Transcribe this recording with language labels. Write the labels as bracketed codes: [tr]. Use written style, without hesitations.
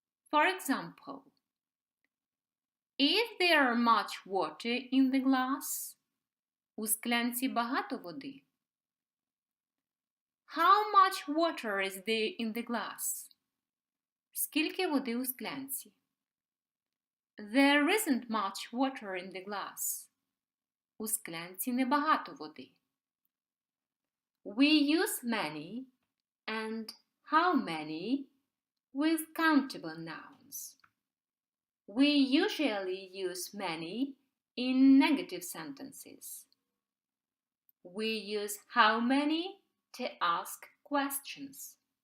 [en] For example, is there much water in the glass? [uk] У склянці багато води. [en] How much water is there in the glass? [uk] Скільки води у склянці? [en] There isn't much water in the glass. [uk] У склянці небагато води. [en] We use many and how many with countable nouns. We usually use many in negative sentences. We use how many to ask questions.